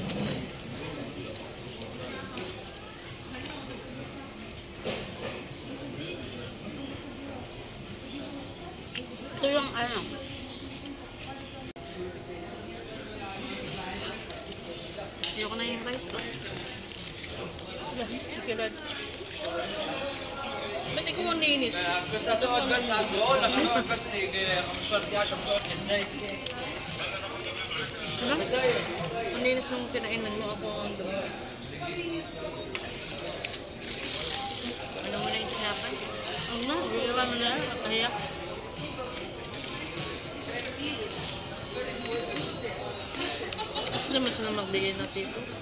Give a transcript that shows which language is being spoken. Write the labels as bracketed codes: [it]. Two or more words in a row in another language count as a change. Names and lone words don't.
[tl] Ito yung ano. Ayoko na yung rice ko. Sige, Lord. Ba't ikaw ang linis? [ar] بس هتقعد بس على الدور لما نقعد بس 15 دقيقة عشان تقعد ازاي [tl] Ano? Ang linis nung kinainan mo ako ang dumi. Ano mo na yung tinapay? Ano na? Iiwan mo na. Kaya. Hindi mas na magbigay na dito.